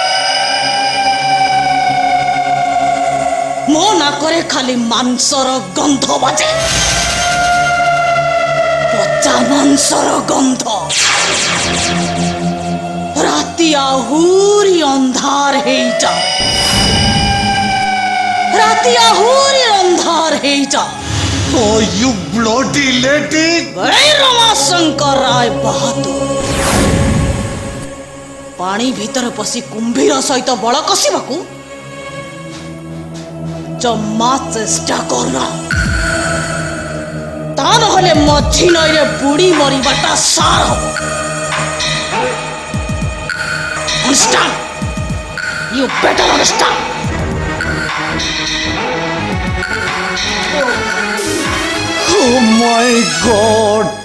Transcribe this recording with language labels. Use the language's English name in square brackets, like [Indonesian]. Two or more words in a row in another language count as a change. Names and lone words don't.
[Odia] ମୋ ନାକରେ ଖାଲି ମାଂସର ଗନ୍ଧ ବାଜେ, ପଚା ମାଂସର ଗନ୍ଧ। ରାତି ଆହୁରି ଅନ୍ଧାର ହେଇଯାଏ, ରାତି ଆହୁରି ଅନ୍ଧାର ହେଇଯାଏ। [English] Oh, you bloody lady! [Odia] ରମାଶଙ୍କର ରାୟ ବାହାଦୁର ପାଣି ଭିତରେ ପଶି କୁମ୍ଭୀର ସହିତ ବଳ କଷିବାକୁ ଜମା ଚେଷ୍ଟା କରନା, ତା ନହେଲେ ମଝି ନଈରେ ବୁଡ଼ି ମରିବାଟା ସାର ହବ। [English] Understand? You better understand. Oh my God!